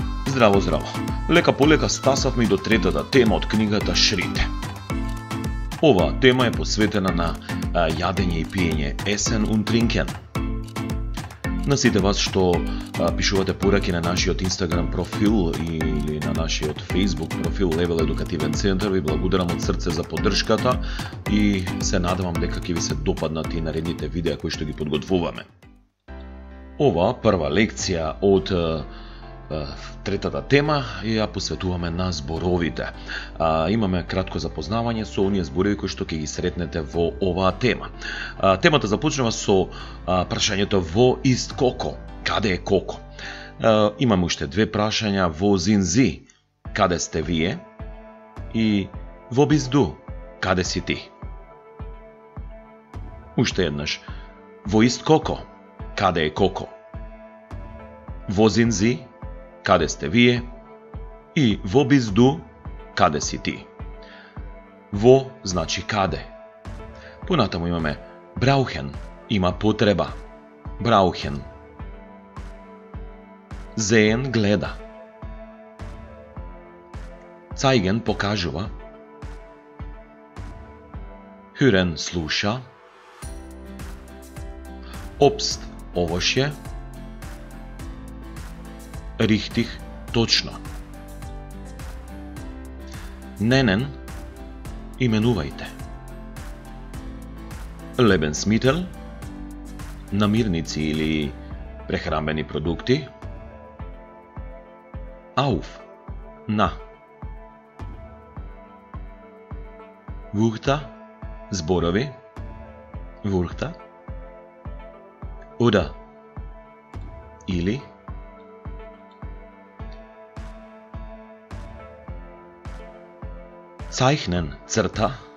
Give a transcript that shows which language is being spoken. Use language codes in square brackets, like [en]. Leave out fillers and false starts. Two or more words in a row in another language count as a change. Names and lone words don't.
[mk] Здраво, здраво. Лека по лека стасавме и до третата тема од книгата Шрите. Оваа тема е посветена на јадење и пиење, [de] Essen und trinken. [mk] На сите вас што пишувате пораки на нашиот Instagram профил или на нашиот Facebook профил Level Едукативен центар, ви благодарам од срце за поддршката и се надевам дека ќе ви се допаднат и наредните видеа кои што ги подготвуваме. Ова прва лекција од третата тема ја посветуваме на зборовите. Имаме кратко запознавање со оние зборови кои што ќе ги сретнете во оваа тема. Темата започнува со прашањето [de] Wo ist [mk] коко? Каде е коко? Имаме уште две прашања, [de] Wo sind Sie? [mk] Каде сте вие? И [de] Wo bist du? [mk] Каде си ти? Уште еднаш. [de] Wo ist коко? [mk] Каде е [de] коко? Wo sind Sie? [mk] Каде сте вие? И [de] Wo bist du? [mk] Каде си ти? Во значи каде. Понатаму имаме brauchen, има потреба. [de] Brauchen. Sehen гледа. Zeigen покажува. Hören слуша. Obst овошје. Richtig точно. Nennen именувајте. [mk] Lebensmittel намирници или прехранбени продукти. [de] Auf на. Wörter зборови. Wörter oder или Zeichnen, црта.